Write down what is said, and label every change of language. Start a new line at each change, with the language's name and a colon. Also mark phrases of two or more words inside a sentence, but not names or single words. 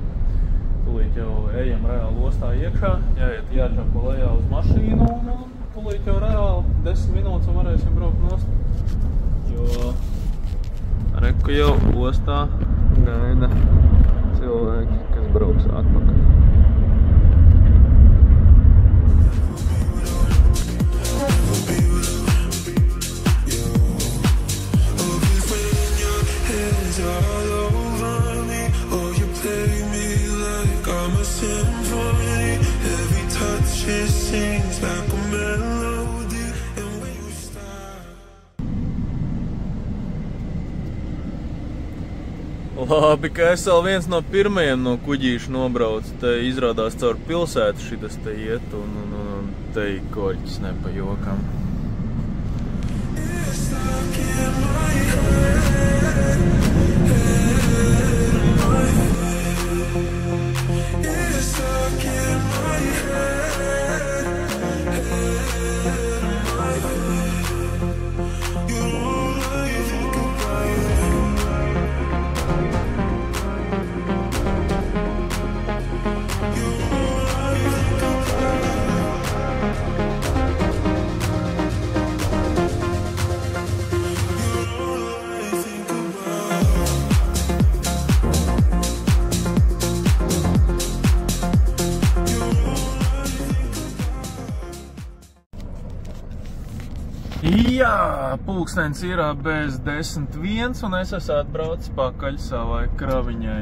Latvian: Tūlīt jau ejam reāli ostā iekšā, jāčapo lejā uz mašīnu un tūlīt jau reāli 10 minūtes un varēsim braukt nost. Jo reku jau ostā gaida cilvēki, kas brauks atpakaļ.
English: All over me, oh, you play me like I'm a symphony. Every touch it sings like a melody. And when you start.
Latvian: Labi, ka es vēl viens no pirmajiem no kuģīšu nobraucu. Te izrādās caur pilsētu šitas te iet un te koļķis ne pa jokam.
English: It's stuck in my head. It's stuck in my head, my head. You're all I think about. You're all I think about. You're all I think about.
Latvian: Jā, pulkstens ir bez 10:01 un es esmu atbraucis pakaļ savai kraviņai.